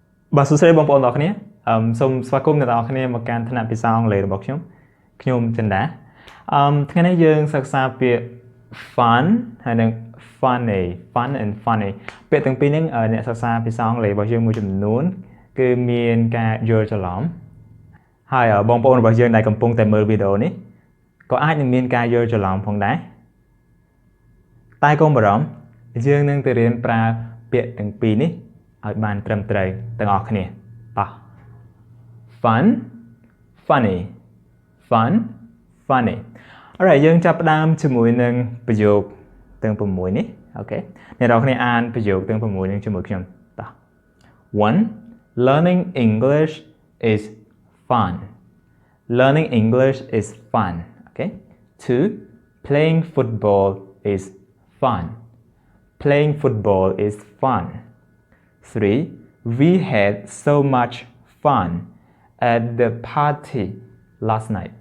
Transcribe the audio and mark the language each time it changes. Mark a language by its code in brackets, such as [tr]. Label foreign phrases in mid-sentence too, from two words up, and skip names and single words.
[km] បាទសួស្តីបងប្អូនទាំងអស់គ្នាសូមស្វាគមន៍អ្នកទាំងអស់គ្នាមកកាន់ថ្នាក់ភាសាអង់គ្លេសរបស់ខ្ញុំចិន្តាថ្ងៃនេះយើងសិក្សាពាក្យ fun ហើយនិង funny [en] fun and funny [km] ពា ក្យទាំងពីរនេះអ្នកសិក្សាភាសាអង់គ្លេសរបស់យើងមួយចំនួនគឺមានការយល់ច្រឡំហើយបងប្អូនរបស់យើងដែលកំពុងតែមើ លវីដេអូនេះក៏អាចនឹងមានការយល់ច្រឡំផងដែរតែកុំបារម្ភយើងនឹងទៅរៀន ប្រើពាក្យទាំងពីរនេះឲ្យបានត្រឹមត្រូវទាំងអស់គ្នាតោះ [en] fun funny fun funny alright [km] យើងចាប់ផ្ដើមជាមួយនឹងប្រយោគទាំង6នេះអូខេអ្នកនរគ្នាអានប្រយោគទាំង6នេះជាមួយខ្ញុំតោះ [en] 1 learning English is fun learning English is fun okay 2 playing football is fun playing football is fun 3. We had so much fun at the party last night.